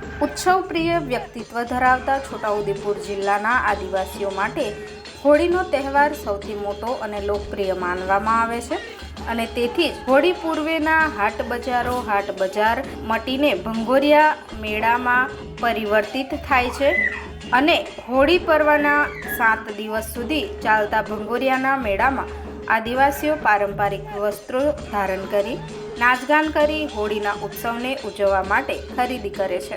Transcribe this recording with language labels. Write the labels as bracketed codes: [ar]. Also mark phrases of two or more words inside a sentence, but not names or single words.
[gu] ઉત્સવ પ્રિય વ્યક્તિત્વ ધરાવતા છોટાઉદેપુર જિલ્લાના આદિવાસીઓ માટે હોળીનો તહેવાર સૌથી મોટો અને લોકપ્રિય માનવામાં આવે છે અને તેથી જ હોળી પૂર્વેના હાટ બજાર મટીને ભંગોરિયા મેળામાં પરિવર્તિત થાય છે અને હોળી પર્વના 7 દિવસ સુધી ચાલતા ભંગોરિયાના મેળામાં આદિવાસીઓ પારંપરિક વસ્ત્રો ધારણ કરી નાચગાન કરી હોળીના ઉત્સવને ઉજવવા માટે ખરીદી કરે છે।